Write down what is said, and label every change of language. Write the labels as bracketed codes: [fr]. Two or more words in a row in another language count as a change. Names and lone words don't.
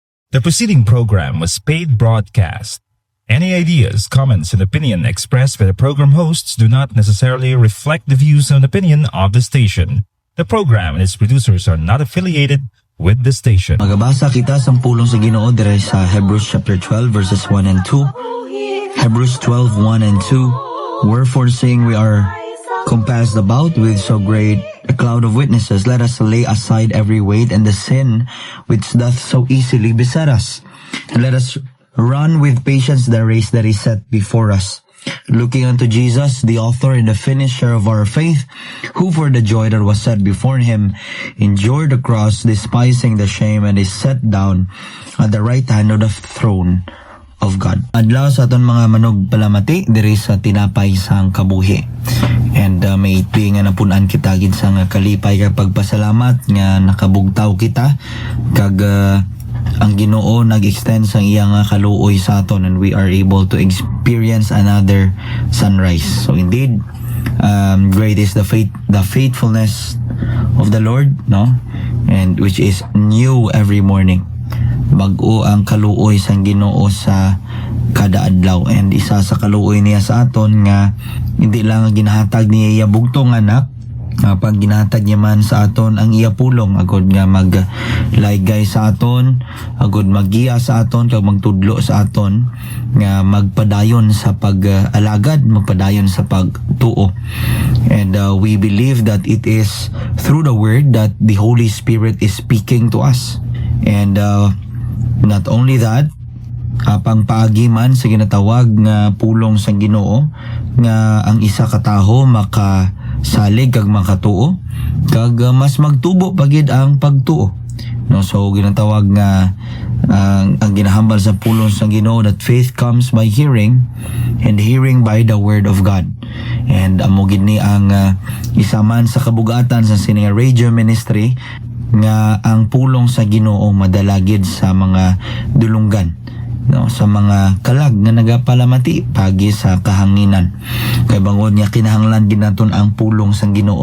[en] The preceding program was paid broadcast. Any ideas, comments, and opinion expressed by the program hosts do not necessarily reflect the views and opinion of the station. The program and its producers are not affiliated with the station. [hil] Magabasa kita sa pulong sa Ginoo dire sa Hebrews chapter 12 verses 1 and 2. Hebrews 12, 1 and 2. [en] Wherefore saying we are compassed about with so great a cloud of witnesses, let us lay aside every weight and the sin which doth so easily beset us. And let us run with patience the race that is set before us, looking unto Jesus, the author and the finisher of our faith, who for the joy that was set before him endured the cross, despising the shame, and is set down at the right hand of the throne of God. [hil] Adlaw sa aton mga manog palamati diri sa tinapay sang kabuhi. And may itbi nga napunan kita gid sa nga kalipay kag pagpasalamat nga nakabugtaw kita kag ang Ginoo nag-extend sang iyang kaluoy sa aton, [en] and we are able to experience another sunrise. So indeed, great is the faithfulness of the Lord, no? And which is new every morning. [hil] Bag-o ang kaluoy sang Ginoo sa kada adlaw, and isa sa kaluoy niya sa aton nga hindi lang ginahatag niya iya bugtong anak, pag ginahatag niya man sa aton ang iya pulong agod nga maglaygay sa aton, agod magiya sa aton kag magtudlo sa aton nga magpadayon sa pag-alagad, magpadayon sa pagtuo. [en] And we believe that it is through the word that the Holy Spirit is speaking to us. And not only that, [hil] pang paagi man sa ginatawag nga pulong sa Ginoo nga ang isa ka tawo makasalig kag makatuo kag mas magtubo pagid ang pagtuo, no? So ginatawag nga ang ginahambal sa pulong sa Ginoo [en] that faith comes by hearing and hearing by the word of God. [hil] And amo gid ni ang isa man sa kabugatan sa sining [en] radio ministry [hil] nga ang pulong sa Ginoo madalagid sa mga dulunggan, no, sa mga kalag nga nagapalamati pagi sa kahanginan. Kay bangod nga kinahanglan gid naton ang pulong sang Ginoo.